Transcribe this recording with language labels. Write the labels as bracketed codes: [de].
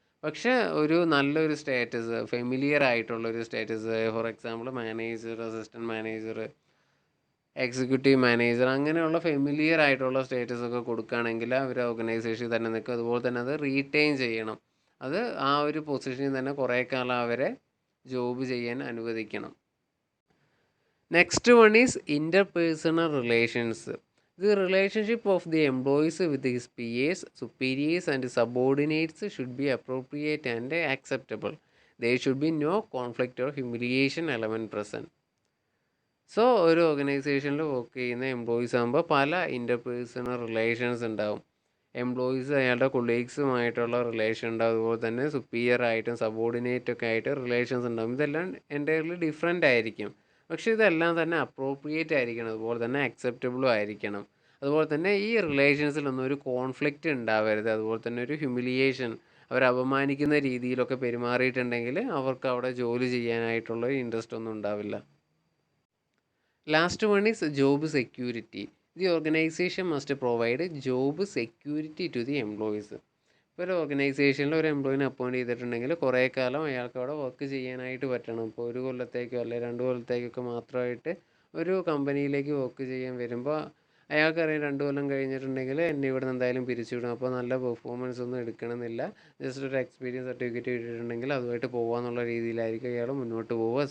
[ml] പക്ഷേ ഒരു നല്ലൊരു സ്റ്റേറ്റസ്, ഫെമിലിയർ ആയിട്ടുള്ളൊരു status, for example manager, assistant manager, executive manager, അങ്ങനെയുള്ള ഫെമിലിയർ ആയിട്ടുള്ള സ്റ്റേറ്റസ് ഒക്കെ കൊടുക്കുകയാണെങ്കിൽ അവർ ഓർഗനൈസേഷനിൽ തന്നെ നിൽക്കും. അതുപോലെ തന്നെ അത് റീറ്റെയിൻ ചെയ്യണം. അത് ആ ഒരു പൊസിഷനിൽ തന്നെ കുറേ കാലം അവരെ ജോബ് ചെയ്യാൻ അനുവദിക്കണം. [en] Next one is interpersonal relations. The relationship of the employees with his peers, superiors, and subordinates should be appropriate and acceptable. There should be no conflict or humiliation element present. [ml] So ഒരു ഓർഗനൈസേഷനിൽ work ചെയ്യുന്ന employees ആകുമ്പോൾ പല interpersonal relations ഉണ്ടാവും. Employees അയാളുടെ കൊളീഗ്സുമായിട്ടുള്ള relation ഉണ്ടാവും, അതുപോലെ തന്നെ സുപ്പീരിയർ ആയിട്ടും സബോർഡിനേറ്റ് ഒക്കെ ആയിട്ട് റിലേഷൻസ് ഉണ്ടാവും. ഇതെല്ലാം എൻ്റയർലി ഡിഫറെൻ്റ് ആയിരിക്കും, പക്ഷേ ഇതെല്ലാം തന്നെ അപ്രോപ്രിയേറ്റ് ആയിരിക്കണം, അതുപോലെ തന്നെ അക്സെപ്റ്റബിളും ആയിരിക്കണം. അതുപോലെ തന്നെ ഈ റിലേഷൻസിലൊന്നും ഒരു കോൺഫ്ലിക്റ്റ് ഉണ്ടാവരുത്. അതുപോലെ തന്നെ ഒരു ഹ്യൂമിലിയേഷൻ, അവരെ അപമാനിക്കുന്ന രീതിയിലൊക്കെ പെരുമാറിയിട്ടുണ്ടെങ്കിൽ അവർക്ക് അവിടെ ജോലി ചെയ്യാനായിട്ടുള്ള ഇൻട്രസ്റ്റ് ഒന്നും ഉണ്ടാവില്ല. [en] Last one is job security. The organization must provide job security to the employees. [ml] ഇപ്പോൾ ഒരു ഓർഗനൈസേഷനിൽ ഒരു എംപ്ലോയിനെ അപ്പോയിൻറ്റ് ചെയ്തിട്ടുണ്ടെങ്കിൽ കുറേ കാലം അയാൾക്ക് അവിടെ വർക്ക് ചെയ്യാനായിട്ട് പറ്റണം. ഇപ്പോൾ 1 കൊല്ലത്തേക്കോ അല്ലെങ്കിൽ 2 കൊല്ലത്തേക്കൊക്കെ മാത്രമായിട്ട് ഒരു കമ്പനിയിലേക്ക് വർക്ക് ചെയ്യാൻ വരുമ്പോൾ അയാൾക്കറിയാം 2 കൊല്ലം കഴിഞ്ഞിട്ടുണ്ടെങ്കിൽ എന്നെ ഇവിടെ നിന്ന് എന്തായാലും പിരിച്ചുവിടും, അപ്പോൾ നല്ല പെർഫോമൻസ് ഒന്നും എടുക്കണമെന്നില്ല, ജസ്റ്റ് ഒരു എക്സ്പീരിയൻസ് സർട്ടിഫിക്കറ്റ് കിട്ടിയിട്ടുണ്ടെങ്കിൽ അതുമായിട്ട് പോകാമെന്നുള്ള രീതിയിലായിരിക്കും അയാൾ മുന്നോട്ട് പോവുക.